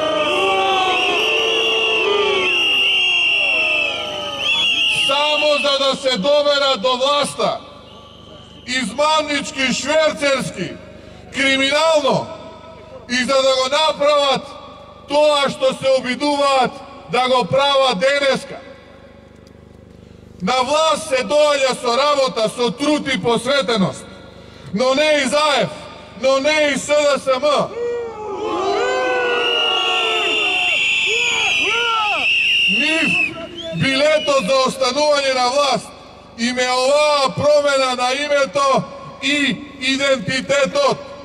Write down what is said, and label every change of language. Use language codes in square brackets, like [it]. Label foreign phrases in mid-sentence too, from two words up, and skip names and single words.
[mk] Само за да се доберат до власта, измамнички, шверцерски, криминално, и за да го направат тоа што се обидуваат да го прават денеска. Na vlast se dođe so работа, со труд и посветеност, но не и ЗАЕФ, но не и СДСМ. Нив билетот за останување на власт им е оваа промена на името и идентитетот.